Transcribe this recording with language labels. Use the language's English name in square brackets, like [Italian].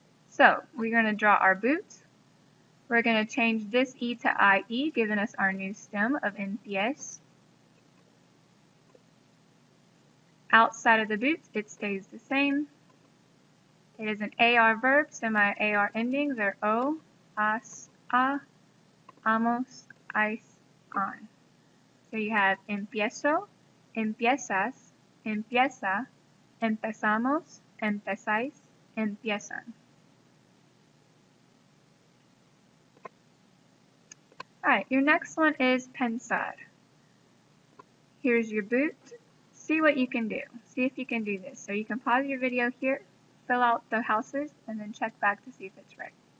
[English] So we're going to draw our boot. We're going to change this E to IE, giving us our new stem of empiez. Outside of the boot, it stays the same. It is an AR verb, so my AR endings are o, as, a, amos, ais, on. So you have [Spanish] empiezo, empiezas, empieza, empezamos, empezáis, empiezan. [English] Alright, your next one is pensar. Here's your boot. See what you can do. See if you can do this. So you can pause your video here, fill out the houses, and then check back to see if it's right.